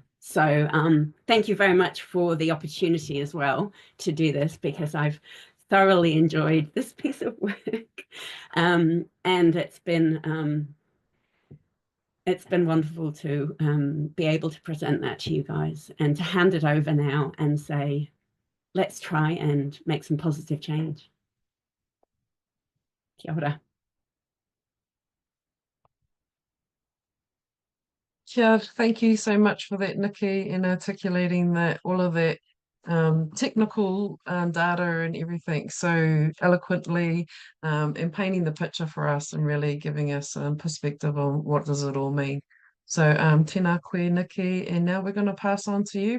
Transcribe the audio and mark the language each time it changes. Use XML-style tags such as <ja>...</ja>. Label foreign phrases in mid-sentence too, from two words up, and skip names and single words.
<en>So thank you very much for the opportunity as well to do this, because I've thoroughly enjoyed this piece of work. And it's been wonderful to be able to present that to you guys, and to hand it over now and say, let's try and make some positive change.</en> <mi>Kia ora. Kia,</mi> <en>thank you so much for that, Nikki, in articulating that all of that technical data and everything so eloquently, and painting the picture for us and really giving us perspective on what does it all mean.</en> <mi>So tēnā koe,</mi> <en>Nikki, and now we're going to pass on to you.</en>